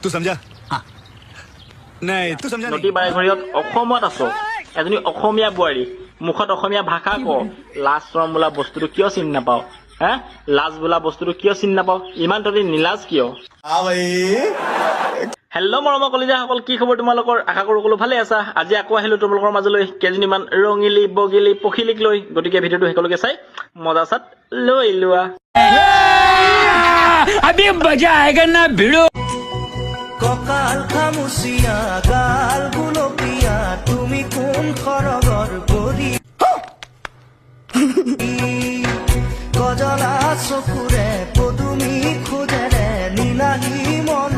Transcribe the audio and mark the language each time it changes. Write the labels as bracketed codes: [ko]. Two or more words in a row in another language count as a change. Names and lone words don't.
[as] নদী বাৰেঘৰীত অসমত আছো এজনী অসমীয়া বোৱাৰী মুখত অসমীয়া ভাষা ক লাজ চৰম বোলা বস্তুটো কিয় চিনি নাপাও লাজ বোলা বস্তুটো কিয় চিনি নাপাও ইমান তহঁতি নিলাজ কিয় হেল্ল' মৰমৰ কলিজাসকল কি খবৰ তোমালোকৰ আশা কৰো সকলো ভালে আছা আজি আকৌ আহিলো তোমালোকৰ মাজলৈ কেইজনীমান ৰঙিলি বগিলি পখিলিক লৈ গতিকে ভিডিঅ'টো সকলোকে চাই মজা চাত লৈ লোৱা [hi] अभी मजा आएगा ना भिड़ो [as] ককাল খামুচিয়া গাল গুলপীয়া তুমি কোন খৰগৰ গৰি গজলা চকুৰে পদুমি খোজেৰে নীলাহী মন